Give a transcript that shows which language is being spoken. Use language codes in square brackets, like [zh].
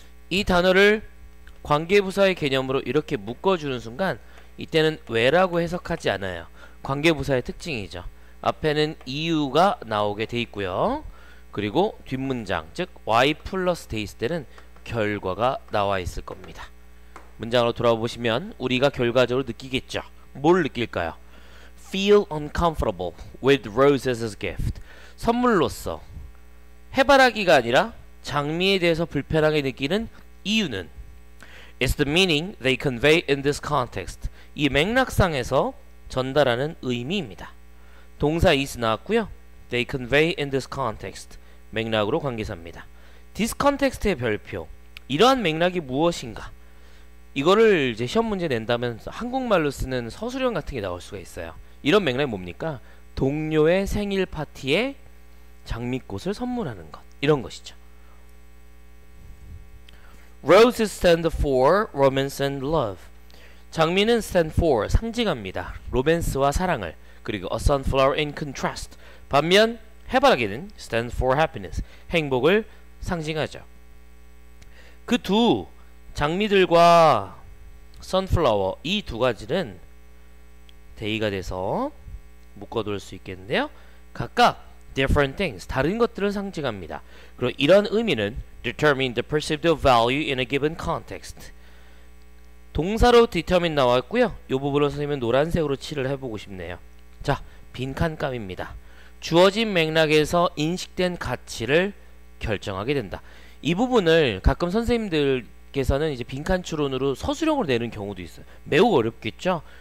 [ko] 이 단어를 관계부사의 개념으로 이렇게 묶어주는 순간 이때는 왜라고 해석하지 않아요. 관계부사의 특징이죠. 앞에는 이유가 나오게 돼 있고요. 그리고 뒷문장, 즉 y 플러스 돼 있을 때는 결과가 나와 있을 겁니다. 문장으로 돌아보시면 우리가 결과적으로 느끼겠죠. 뭘 느낄까요? [en] Feel uncomfortable with roses as gift. [ko] 선물로서 해바라기가 아니라 장미에 대해서 불편하게 느끼는 이유는 [en] It's the meaning they convey in this context. [ko] 이 맥락상에서 전달하는 의미입니다. 동사 is 나왔고요. [en] They convey in this context. [ko] 맥락으로 관계사입니다. This context의 별표. 이러한 맥락이 무엇인가? 이거를 이제 시험 문제 낸다면 한국말로 쓰는 서술형 같은 게 나올 수가 있어요. 이런 맥락이 뭡니까? 동료의 생일 파티에 장미꽃을 선물하는 것. 이런 것이죠. [en] Roses stand for romance and love. [ko] 장미는 stand for, 상징합니다. 로맨스와 사랑을. 그리고 [en] a sunflower in contrast. [ko] 반면 해바라기는 [en] stand for happiness, [ko] 행복을 상징하죠. 그 두 장미들과 sunflower, 이 두 가지는 대의가 돼서 묶어둘 수 있겠는데요. 각각 [en] different things, [ko] 다른 것들을 상징합니다. 그리고 이런 의미는 [en] determine the perceived value in a given context. [ko] 동사로 determine 나왔고요. 이 부분을 선생님은 노란색으로 칠을 해보고 싶네요. 자, 빈칸감입니다. 주어진 맥락에서 인식된 가치를 결정하게 된다. 이 부분을 가끔 선생님들께서는 이제 빈칸 추론으로 서술형으로 내는 경우도 있어요. 매우 어렵겠죠?